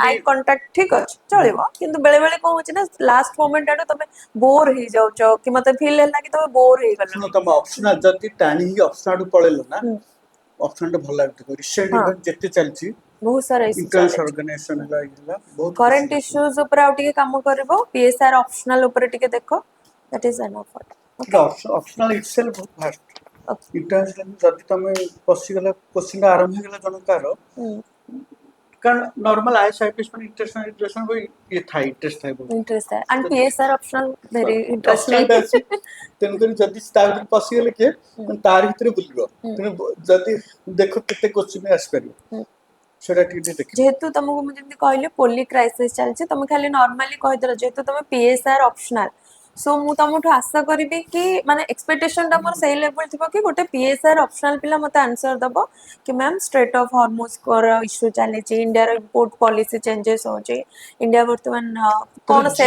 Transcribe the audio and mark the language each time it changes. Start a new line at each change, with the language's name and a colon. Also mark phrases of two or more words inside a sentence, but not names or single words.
English: eye contact
Odia: ଠିକ ଅଛି ଚଳିବ କିନ୍ତୁ ବେଳେ ବେଳେ କଣ ହଉଛି ନା
English: last moment
Odia: ଆଡୁ ତମେ ବୋର ହେଇଯାଉଛ କି ମତେ ଫିଲ୍ ହେଲା କି ତମେ ବୋର ଶୁଣ ହେଇଗଲଣି ତମ ଅପସନାଲ ଯଦି ଟାଣି ହେଇକି ଅପସନାଲ ପଳେଇଲ ନା ହୁଁ। ଅପସନାଲ ଟା ଭଲ ଲାଗୁଥିବ ରିସେଣ୍ଟ ହଁ। ଇଭେଣ୍ଟ ଯେତେ ଚାଲିଛି ବହୁତ ସାରା ଇସ୍ୟୁ ଇଣ୍ଟରନ୍ୟାସନାଲ ଚାଲିଛି ଅର୍ଗାନାଇଜେସନ ହେଲା ଇଏ ହେଲା ବହୁତ କରେଣ୍ଟ କିଛି ଇସ୍ୟୁଜ ଉପରେ ଆଉ ଟିକେ କାମ କରିବ PSR ଅପସନାଲ ଉପରେ ଟିକେ ଦେଖ
English: that is enough okay optional itself
Odia: ବହୁତ
English: fast international
Odia: ଯଦି ତମେ ପଶିଗଲା କୋଶ୍ଚିନ୍ ଆରମ୍ଭ ହେଇଗଲା ଜଣକାର ହୁଁ କାରଣ ନର୍ମାଲ IAS ମାନେ ଇଣ୍ଟରେଷ୍ଟ ହୋଇ ଇଏ ଥାଏ ଇଣ୍ଟରେଷ୍ଟ ଥାଏ ବହୁତ
English: interest है and PSR optional very
Odia: ଅପସନାଲ interesting ଟା ଅଛି ତେଣୁକରି ଯଦି ତା ଭିତରେ ପଶିଗଲେ କିଏ ତାରି ଭିତରେ ବୁଲିବ ତେଣୁ ଯଦି ଦେଖ କେତେ କୋଶ୍ଚିନ୍ ଆସିପାରିବ ହୁଁ। ସେଟା ଟିକେ ଟିକେ ଦେଖିବ ଯେହେତୁ ତମକୁ ମୁଁ ଯେମିତି କହିଲି
English: poly crisis
Odia: ଚାଲିଛି ତମେ ଖାଲି ନର୍ମାଲି କହିଦେଲ ଯେହେତୁ ତମେ PSR ଅପସନାଲ ସୋ ମୁଁ ତମଠୁ ଆଶା କରିବି କି ମାନେ ଏକ୍ସପେକ୍ଟେସନ ଟା ମୋର ସେଇ ଲେଭେଲ ଥିବ କି ଗୋଟେ PSR ଅପସନାଲ ପିଲା ମତେ ଆନ୍ସର ଦବ କି ମ୍ୟାମ୍ ଷ୍ଟ୍ରେଟ୍ ଅଫ୍ ହର୍ମୋସ୍କର ଇସ୍ୟୁ ଚାଲିଛି ଇଣ୍ଡିଆର
English: import policy changes
Odia: ହଉଛି ଇଣ୍ଡିଆ ବର୍ତ୍ତମାନ କଣ ସେଲ୍ଫ